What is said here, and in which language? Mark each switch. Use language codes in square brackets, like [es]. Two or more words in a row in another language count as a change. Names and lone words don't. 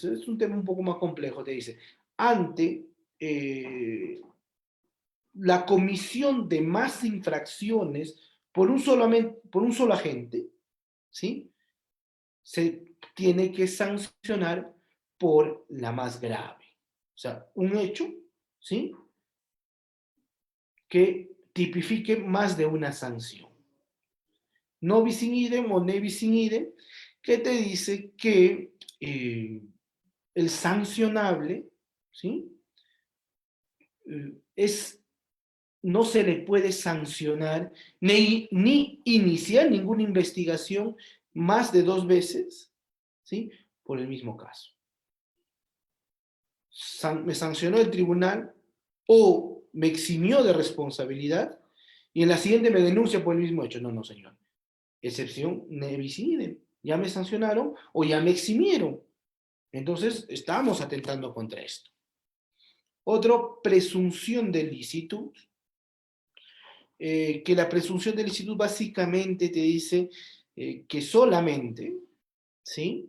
[es] Es un tema un poco más complejo, te dice. Ante la comisión de más infracciones por un solo agente, ¿sí? Se tiene que sancionar por la más grave. O sea, un hecho, ¿sí? Que tipifique más de una sanción. [la] No bis in idem o ne bis in idem, [es] que te dice que el sancionable, ¿sí? No se le puede sancionar ni iniciar ninguna investigación más de 2 veces, ¿sí? Por el mismo caso. Me sancionó el tribunal o me eximió de responsabilidad y en la siguiente me denuncia por el mismo hecho. No, no, señor. [la] Excepción ne bis in idem. [es] Ya me sancionaron o ya me eximieron. Entonces, estamos atentando contra esto. Otro, presunción de licitud. Que la presunción de licitud básicamente te dice que solamente, ¿sí?